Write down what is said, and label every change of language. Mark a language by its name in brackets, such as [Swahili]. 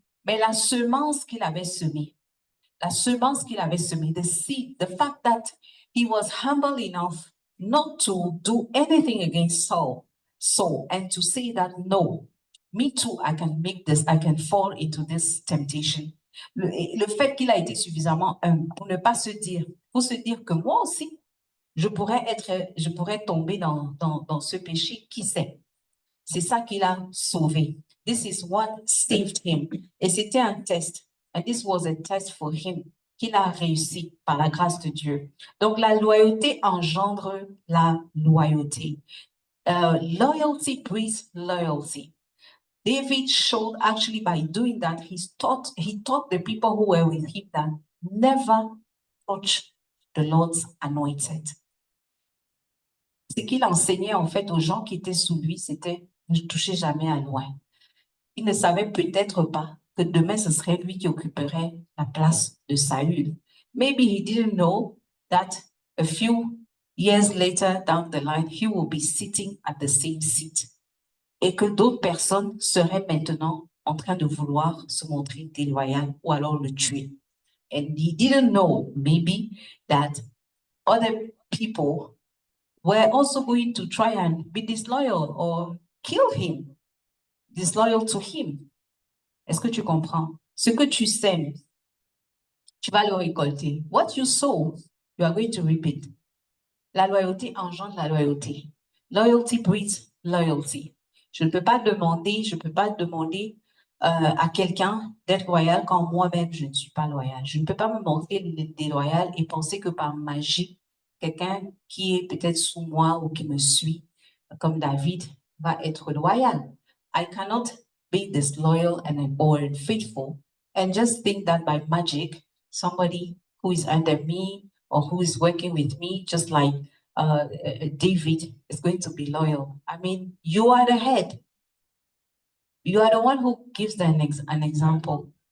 [French] Mais la semence qu'il avait semée, [English] the seed, the fact that he was humble enough not to do anything against Saul, and to say that, no, me too, I can make this, I can fall into this temptation. [French] Le fait qu'il a été suffisamment humble pour ne pas se dire, pour se dire que moi aussi, je pourrais tomber dans ce péché, qui sait? C'est ça qui l'a sauvé. [English] This is what saved him. [French] Et c'était un test. [English] And this was a test for him, [French] qu'il a réussi par la grâce de Dieu. Donc la loyauté engendre la loyauté. [English] Loyalty breeds loyalty. David showed, actually, by doing that, he taught the people who were with him that never touch the Lord's anointed. [French] Ce qu'il enseignait en fait aux gens qui étaient sous lui, c'était ne touchez jamais à loin. Il ne savait peut-être pas que demain ce serait lui qui occuperait la place de Saül. [English] Maybe he didn't know that a few years later down the line, he will be sitting at the same seat. [French] Et que d'autres personnes seraient maintenant en train de vouloir se montrer déloyales ou alors le tuer. [English] And he didn't know, maybe, that other people were also going to try and be disloyal or kill him, disloyal to him. [French] Est-ce que tu comprends? Ce que tu sèmes, tu vas le récolter. [English] What you sow, you are going to reap it. [French] La loyauté engendre la loyauté. [English] Loyalty breeds loyalty. [French] Je ne peux pas demander à quelqu'un d'être loyal quand moi-même je ne suis pas loyal. Je ne peux pas me montrer déloyal et penser que par magie, quelqu'un qui est peut-être sous moi ou qui me suit, comme David, va être loyal. [English] I cannot be disloyal or unfaithful and just think that by magic, somebody who is under me or who is working with me, just like David, is going to be loyal. I mean, you are the head. You are the one who gives an example.